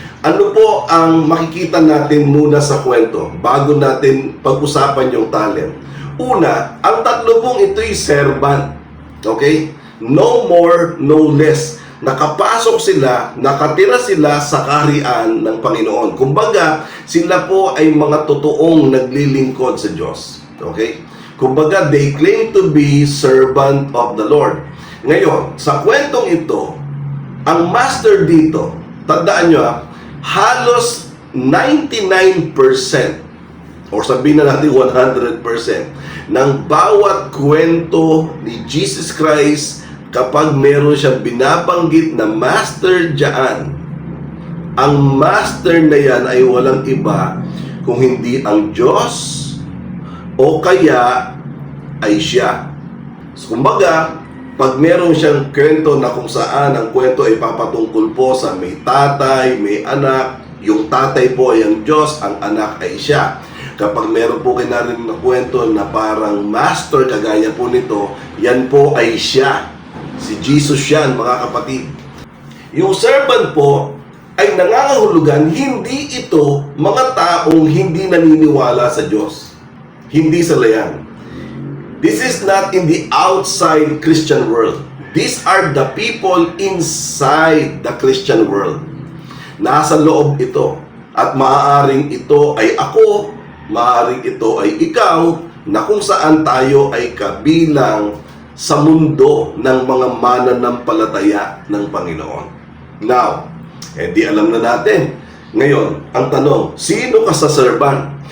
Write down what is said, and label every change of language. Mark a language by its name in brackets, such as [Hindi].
[Filipino] Ano po ang makikita natin muna sa kwento bago natin pag-usapan yung talent? Una, ang tatlo pong ito'y servant. Okay? No more, no less. Nakapasok sila, nakatira sila sa kaharian ng Panginoon. Kumbaga, sila po ay mga totoong naglilingkod sa Diyos. [English] Okay? Kumbaga, they claim to be servant of the Lord. [Filipino] Ngayon, sa kwentong ito, ang master dito, tandaan nyo halos 99% or sabihin na natin 100% ng bawat kwento ni Jesus Christ, kapag meron siyang binabanggit na master dyan, ang master na yan ay walang iba kung hindi ang Diyos o kaya ay siya. So, kumbaga, pag meron siyang kwento na kung saan ang kwento ay papatungkol po sa may tatay, may anak, yung tatay po ay ang Diyos, ang anak ay siya. Kapag meron po kayo narinig na kwento na parang master, kagaya po nito, yan po ay siya. Si Jesus yan, mga kapatid. Yung servant po ay nangangahulugan, hindi ito mga taong hindi naniniwala sa Diyos. Hindi sila yan. [English] This is not in the outside Christian world. These are the people inside the Christian world. [Filipino] Nasa loob ito. At maaaring ito ay ako, maaaring ito ay ikaw, na kung saan tayo ay kabilang sa mundo ng mga mananampalataya ng Panginoon. Now, di alam na natin. Ngayon, ang tanong, sino ka sa servant?